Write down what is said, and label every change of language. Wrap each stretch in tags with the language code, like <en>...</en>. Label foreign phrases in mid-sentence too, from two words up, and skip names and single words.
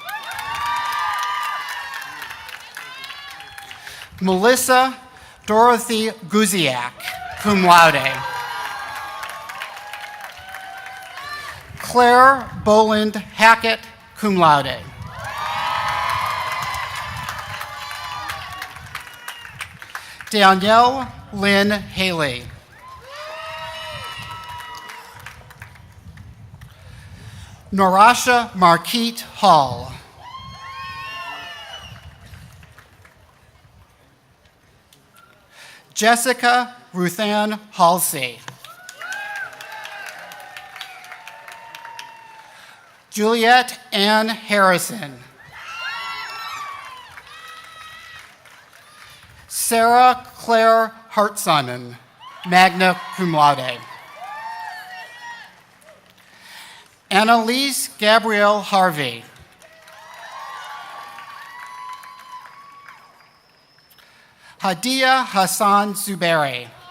<en>Melissa Dorothy Guziak,</en> <la>cum laude.</la> <en>Claire Boland Hackett,</en> <la>cum laude.</la> <en>Danielle Lynn Haley. Norasha Marquette Hall. Jessica Ruthann Halsey. Juliette Ann Harrison. Sarah Claire Hartsonnen,</en> <la>magna cum laude.</la> <en>Annalise Gabrielle Harvey. Hadia Hassan Zubairi.</en>